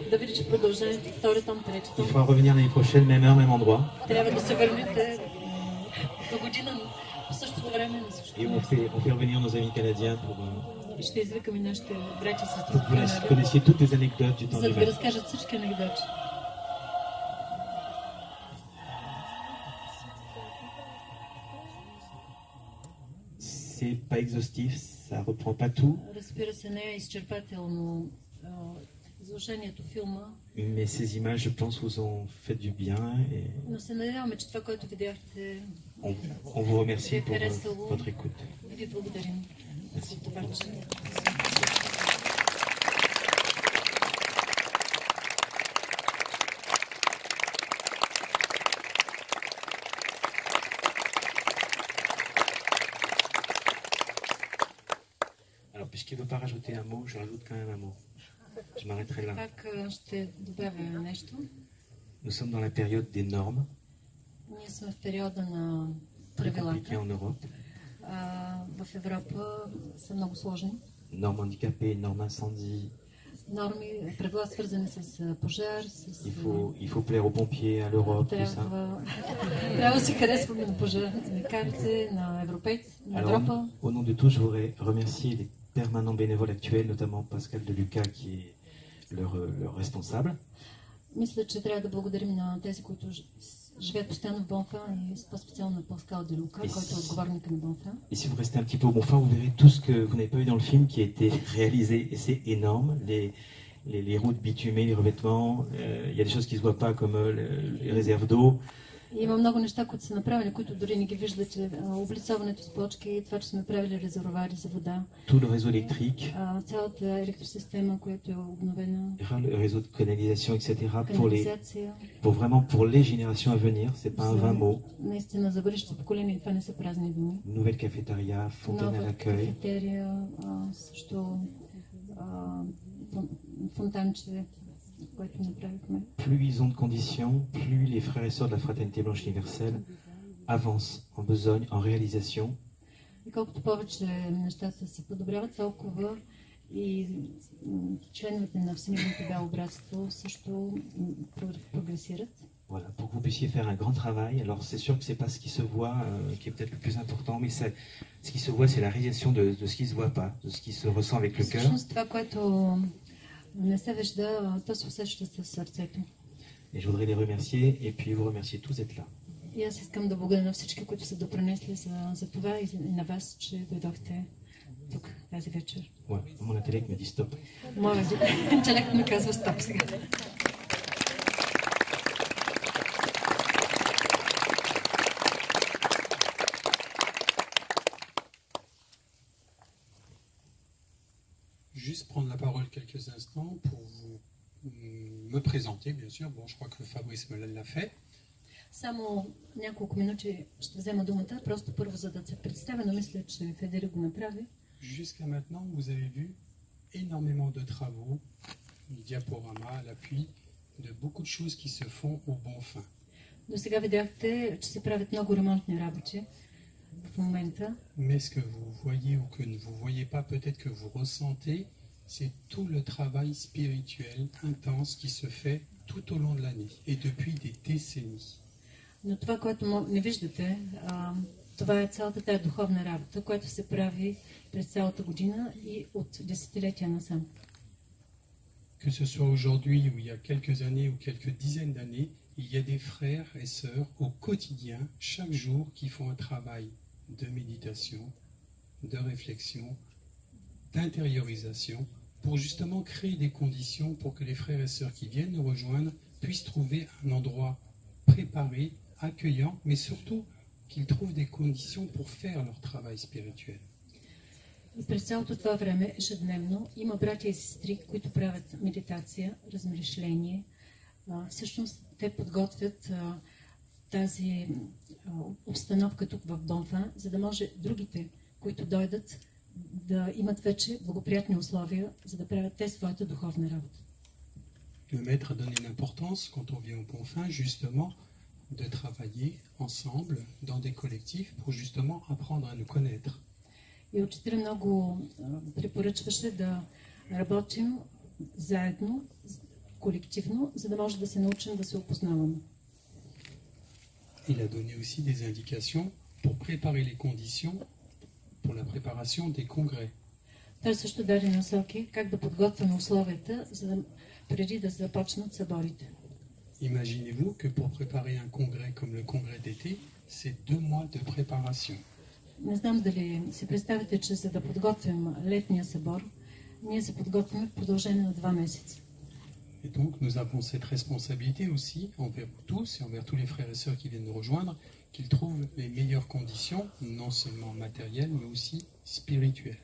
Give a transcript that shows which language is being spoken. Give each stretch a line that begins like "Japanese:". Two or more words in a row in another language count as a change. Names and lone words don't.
Bulgarian: Да видите продължението, втори том, трети
French: il
Bulgarian: том.
French: faudra revenir l'année prochaine, même heure, même endroit.
Bulgarian: Трябва да се върнете до година по същото време на същото
French: Et on
Bulgarian: място.
French: fait revenir nos amis canadiens pour
Bulgarian: И ще извикаме нашите братя и сестри
French: que
Bulgarian: от
French: vous
Bulgarian: Канада,
French: connaissiez toutes les anecdotes du temps
Bulgarian: за да ви
French: d'hiver.
Bulgarian: разкажат всички анекдоти.
French: C'est pas exhaustif, ça reprend pas tout,
Bulgarian: Разбира се, не е изчерпателно изложението филма,
French: mais ces images, je pense, vous ont fait du bien et
Bulgarian: но се надяваме, че това, което видяхте,
French: on vous remercie pour votre écoute.
Bulgarian: и ви благодарим за това, че
French: Alors, puisqu'il ne veut pas rajouter un mot, je rajoute quand même un mot. Je m'arrêterai là.
Bulgarian: пак ще добавя нещо.
French: Nous sommes dans la période des normes,
Bulgarian: Ние сме в периода на
French: très compliquée
Bulgarian: правилата.
French: en Europe.
Bulgarian: В Европа са много сложни.
French: Normes handicapées, normes incendie.
Bulgarian: Норми, правила свързани с пожар,
French: Il faut plaire aux pompiers, à l'Europe, tout ça.
Bulgarian: трябва да се харесваме на пожарникарите, на европейци, на
French: Alors,
Bulgarian: Европа.
French: au nom de tous, je voudrais remercier les permanents bénévoles actuels, notamment Pascal Deluca, qui est leur responsable.
Bulgarian: Мисля, че трябва да благодарим на тези, които живеят постоянно в Бонфа и по-специално на Паскал Делука, който е отговорник на Бонфа.
French: Et si vous restez un petit peu au Bonfin, vous verrez tout ce que vous n'avez pas vu dans le film qui a été réalisé, et c'est énorme. Les routes bitumées, les revêtements, il y a des choses qui ne se voient pas comme les réserves d'eau.
Bulgarian: И има много неща, които са направени, които дори не ги виждате. Облицоването с плочки, това, че сме направили резервуари за вода.
French: Tout le réseau électrique,
Bulgarian: Цялата електросистема, която е обновена.
French: le réseau de canalisation, etc.
Bulgarian: Канализация.
French: Pour les générations à venir, c'est pas un vain mot.
Bulgarian: Наистина, за бъдещите поколения това не са празни думи.
French: Nouvelle cafétéria, fontaine à
Bulgarian: Нова
French: l'accueil.
Bulgarian: кафетерия, също фонтанче, което направихме.
French: Plus ils ont de conditions, plus les frères et sœurs de la Fraternité Blanche Universelle avancent en besogne, en réalisation.
Bulgarian: И колкото повече нещата се подобряват, толкова и членовете на Всемирното бяло братство също прогресират.
French: Voilà, pour que vous puissiez faire un grand travail. Alors c'est sûr que c'est pas ce qui se voit qui est peut-être le plus important, mais ce qui se voit, c'est la réalisation de ce qui se voit pas, de ce qui se ressent avec le cœur.
Bulgarian: Всъщност това, което не се вижда, то се усеща със сърцето.
French: Et je voudrais les remercier et puis vous remercier tous d'être là.
Bulgarian: И аз искам да благодаря на всички, които са допринесли за това и на вас, че дойдохте тук тази вечер.
French: Ouais, mon intellect me dit stop.
Bulgarian: Моят интелект ми казва стоп сега.
French: Juste prendre la parole quelques instants pour vous me présenter, bien sûr. Bon, je crois que Fabrice Melin l'a fait.
Bulgarian: Само няколко минути ще взема думата, просто първо за да се представя, но мисля, че Федерик го направи.
French: Jusqu'à maintenant, vous avez vu énormément de travaux, des diaporamas à l'appui, de beaucoup de choses qui se font au Bonfin.
Bulgarian: До сега видяхте, че се правят много ремонтни работи в момента.
French: Mais ce que vous voyez ou que vous ne voyez pas, peut-être que vous ressentez, c'est tout le travail spirituel intense qui se fait tout au long de l'année et depuis des décennies.
Bulgarian: Но това, което не виждате, това е цялата тази духовна работа, която се прави през цялата година и от десетилетия насам.
French: Que ce soit aujourd'hui ou il y a quelques années ou quelques dizaines d'années, il y a des frères et sœurs au quotidien, chaque jour, qui font un travail de méditation, de réflexion, d'intériorisation, pour justement créer des conditions pour que les frères et sœurs qui viennent nous rejoindre puissent trouver un endroit préparé, accueillant, mais surtout qu'ils trouvent des conditions pour faire leur travail spirituel.
Bulgarian: И през цялото това време, ежедневно, има братя и сестри, които правят медитация, размишление. Всъщност, те подготвят тази обстановка тук в Бонфан, за да може другите, които дойдат, да имат вече благоприятни условия, за да правят те своята духовна работа.
French: Le maître a donné l'importance, quand on vient au Bonfin, justement, de travailler ensemble dans des collectifs pour justement apprendre à nous connaître.
Bulgarian: И учителя много препоръчваше да работим заедно, колективно, за да може да се научим да се опознаваме.
French: Il a donné aussi des indications pour préparer les conditions pour la préparation des congrès.
Bulgarian: Той също даде насоки как да подготвяме условията, преди да започнат съборите.
French: Imaginez-vous que pour préparer un congrès comme le congrès d'été, c'est 2 mois de préparation.
Bulgarian: Не знам дали си представите, че за да подготвим летния събор, ние се подготвяме в продължение на 2 месеца.
French: Et donc nous avons cette responsabilité aussi envers vous tous et envers tous les frères et sœurs qui viennent nous rejoindre, qu'ils trouvent les meilleures conditions, non seulement matérielles, mais aussi spirituelles.